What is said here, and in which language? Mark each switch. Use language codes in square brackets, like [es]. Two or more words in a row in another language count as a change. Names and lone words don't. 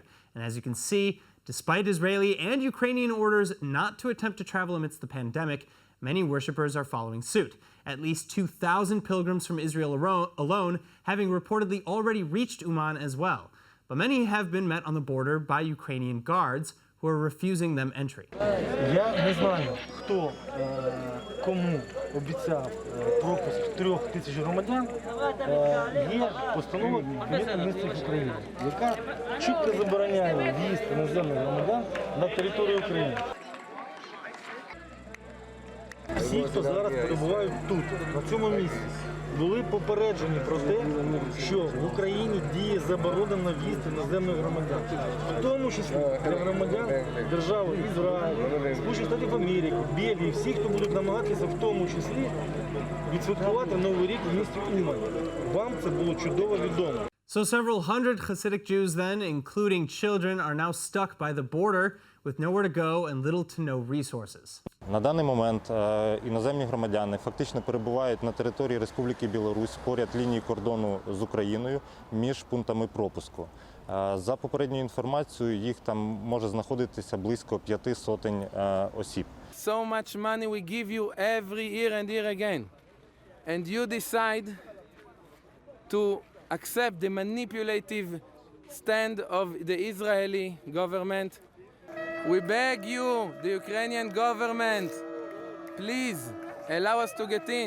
[en] And as you can see, despite Israeli and Ukrainian orders not to attempt to travel amidst the pandemic, many worshippers are following suit. At least 2,000 pilgrims from Israel alone having reportedly already reached Uman as well. But many have been met on the border by Ukrainian guards who are refusing them entry. [uk] Я не знаю, хто кому обіцяв пропуск 3000 громадян. Є постанова Кабінету міністрів України, яка чітко забороняє в'їзд іноземних громадян на територію України. Всі, хто зараз перебувають тут, на цьому місці, були попереджені про те, що в Україні діє заборона на в'їзд іноземних громадян, в тому числі для громадян держави Ізраїль, Сполучених Штатів Америки, Бельгії, всі, хто будуть намагатися в тому числі відсвяткувати Новий рік в місті Умані. Вам це було чудово відомо. [en] So several hundred Hasidic Jews then, including children, are now stuck by the border with nowhere to go and little to no resources. [uk] На даний момент іноземні громадяни фактично перебувають на території Республіки Білорусь поряд лінії кордону з Україною між пунктами пропуску. За попередньою інформацією, їх там може знаходитися близько 500 осіб. [en] So much money we give you every year and year again. And you decide to accept the manipulative stand of the Israeli government. We beg you, the Ukrainian government, please allow us to get in.